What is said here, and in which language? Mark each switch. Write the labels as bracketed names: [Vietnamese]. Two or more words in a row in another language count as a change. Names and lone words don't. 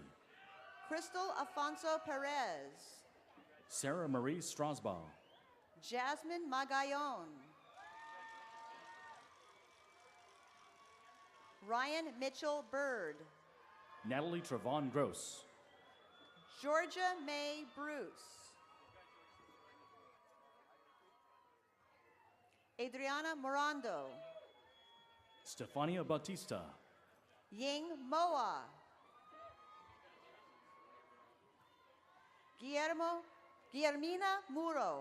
[English] Crystal Afonso Perez. Sarah Marie Strasbaugh. Jasmine Magallon. Ryan Mitchell Bird. Natalie Trevon Gross. Georgia May Bruce. Adriana Morando. Stefania Bautista. Ying Moa. Guillermina Muro.